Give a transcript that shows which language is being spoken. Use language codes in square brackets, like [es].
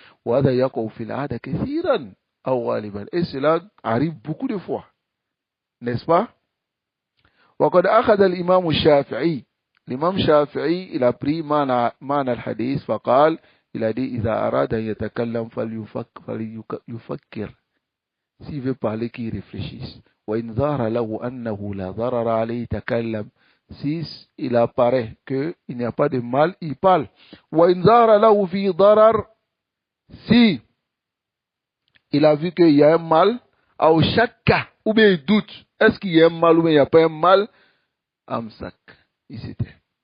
[ar] Wa hadha yaqau fil 'ada kathiran aw ghaliban, [fr] et cela arrive beaucoup de fois. [ar] N'est-ce pas? Wa qad akhadha al-imam al-Shafi'i. [fr] L'imam Shafi'i, il a pris [ar] mana al-hadith, faqal, [fr] il a dit, [ar] إذا أراد أن يتكلم فليفكر. [fr] S'il veut parler, qu'il réfléchisse. [ar] وإن ظهر له أنه لا ضرر عليه تكلم. [fr] Si il apparaît qu'il n'y a pas de mal, il parle. [ar] وإن ظهر له في ضرر. [fr] Si il a vu qu'il y a un mal, [ar] أو شك, [fr] ou bien il doute, est-ce qu'il y a un mal ou bien il n'y a pas un mal, [ar] أمسك. [fr] Il s'était.